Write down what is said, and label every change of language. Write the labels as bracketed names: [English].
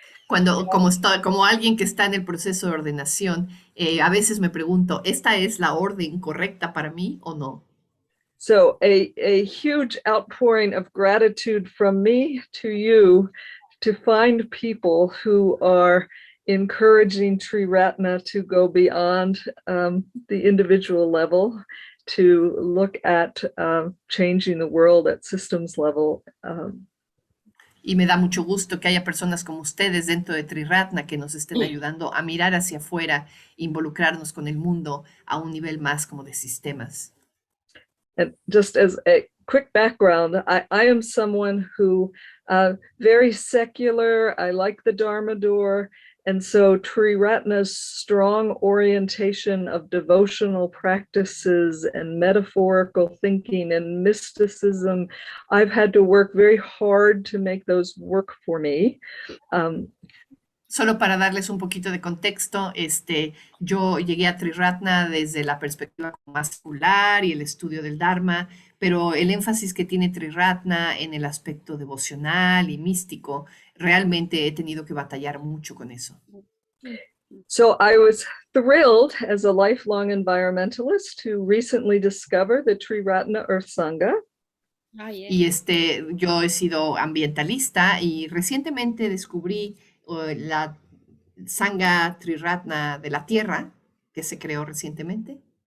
[Spanish] Como alguien que está en el proceso de ordenación, a veces me pregunto, ¿esta es la orden correcta para mí o no? [English] So a huge outpouring of gratitude from me to you to find people who are encouraging Triratna to go beyond the individual level, to look at changing the world at systems level. [Spanish] Y me da mucho gusto que haya personas como ustedes dentro de Triratna que nos estén ayudando a mirar hacia afuera, involucrarnos con el mundo a un nivel más como de sistemas. [English] And just as a quick background, I am someone who very secular. I like the Dharma door. And so Triratna's strong orientation of devotional practices and metaphorical thinking and mysticism, I've had to work very hard to make those work for me. [Spanish] Solo para darles un poquito de contexto, yo llegué a Triratna desde la perspectiva más secular y el estudio del Dharma, pero el énfasis que tiene Triratna en el aspecto devocional y místico, realmente he tenido que batallar mucho con eso. [English] So I was thrilled as a lifelong environmentalist to recently discover the Triratna Earth Sangha. Ah, yeah. [Spanish] Y yo he sido ambientalista y recientemente descubrí la Sangha Triratna de la Tierra, que se creó recientemente.